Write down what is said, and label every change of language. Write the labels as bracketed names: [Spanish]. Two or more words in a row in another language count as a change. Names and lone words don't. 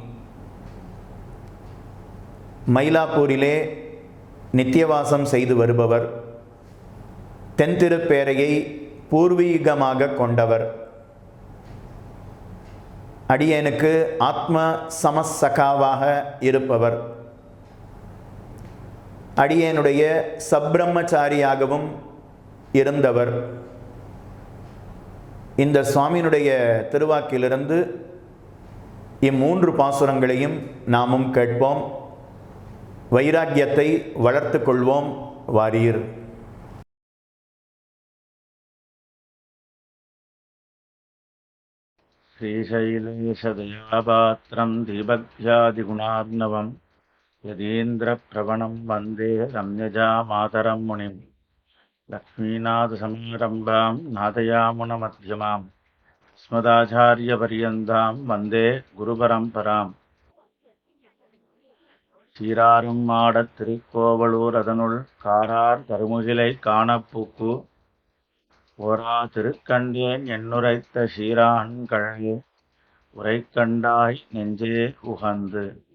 [Tamil] மயிலாப்பூரிலே நித்தியவாசம் செய்து வருபவர், தென்திருப்பேரையை பூர்வீகமாக கொண்டவர், அடியேனுக்கு ஆத்ம சமசகாவாக இருப்பவர், அடியேனுடைய சப்ரம்மச்சாரியாகவும் இருந்தவர். இந்த சுவாமியினுடைய திருவாக்கிலிருந்து இம்மூன்று பாசுரங்களையும் நாமும் கேட்போம். வைராக்கியத்தை வளர்த்து கொள்வோம் வாரீர். [Sanskrit] श्रीशैलेशदयापात्रं दीपज्ञादिगुणार्णवं यदीन्द्रप्रवणं वन्दे रम्यजामातरं मुनिं लक्ष्मीनाथसमारम्भां नाथयामुनमध्यमाम् अस्मदाचार्यपर्यन्तां वन्दे गुरुपरम्पराम्. [Tamil] சீராரும் மாடத் திருக்கோவலூர் அதனுள் காரார் கருமுகிலை காணப்பூக்கு ஓரா திருக்கண்டேன் என்னுரைத்த சீரான் கழே உரைக்கண்டாய் நெஞ்சே உகந்து.